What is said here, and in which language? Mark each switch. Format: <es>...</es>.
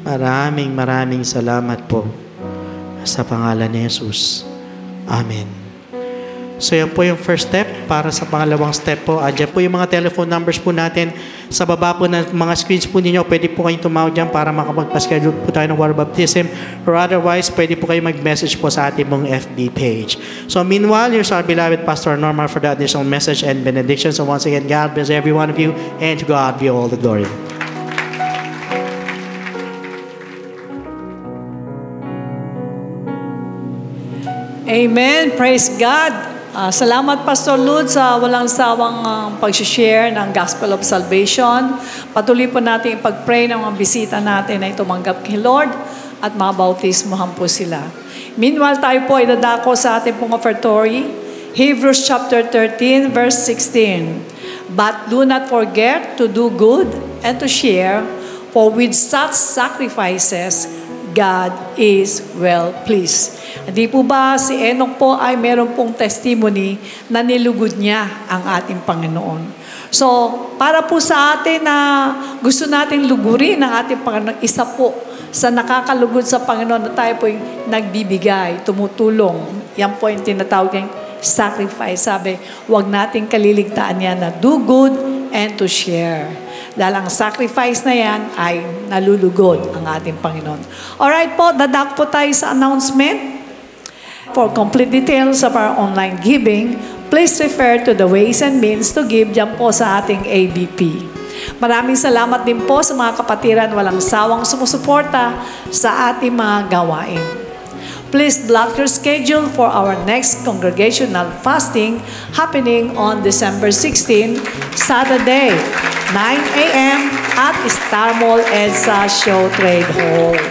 <tl>Maraming salamat po sa pangalan ni Jesus. Amen. So yan po yung first step. Para sa pangalawang step po, andyan po yung mga telephone numbers po natin. Sa baba po ng mga screens po ninyo, pwede po kayong tumawag dyan para makapagpaschedule po tayo ng water baptism. Or otherwise, pwede po kayo mag-message po sa ating mong FB page.</tl> <en>So meanwhile, here's our beloved Pastor Norman for the additional message and benediction. So once again, God bless every one of you, and to God be all the glory. Amen. Praise God.</en> <tl>Salamat Pastor Lud sa walang sawang pag-share ng Gospel of Salvation. Patuloy po natin ipag-pray ng mga bisita natin na tumanggap kay Lord at mabautismohan po sila. Meanwhile, tayo po ay dadako sa ating pong offertory. Hebrews chapter 13 verse 16.</tl> <en>But do not forget to do good and to share, for with such sacrifices, God is well pleased.</en> <tl>Hindi po ba si Enoch po ay meron pong testimony na nilugod niya ang ating Panginoon. So, para po sa atin na gusto nating lugurin ang ating Panginoon, isa po sa nakakalugod sa Panginoon na tayo po yung nagbibigay, tumutulong. Yan po yung tinatawag yung sacrifice. Sabi, huwag nating kaliligtaan yan na</tl> <en>do good and to share.</en> <tl>Dahil ang sacrifice na yan ay nalulugod ang ating Panginoon. Alright po, dadak po tayo sa announcement.</tl> <en>For complete details of our online giving, please refer to the ways and means to give</en> <tl>dyan po sa ating</tl> <en>ABP.</en> <tl>Maraming salamat din po sa mga kapatiran walang sawang sumusuporta sa ating mga gawain.</tl> <en>Please block your schedule for our next congregational fasting happening on December 16, Saturday, 9 a.m. at Star Mall EDSA Show Trade Hall.</en>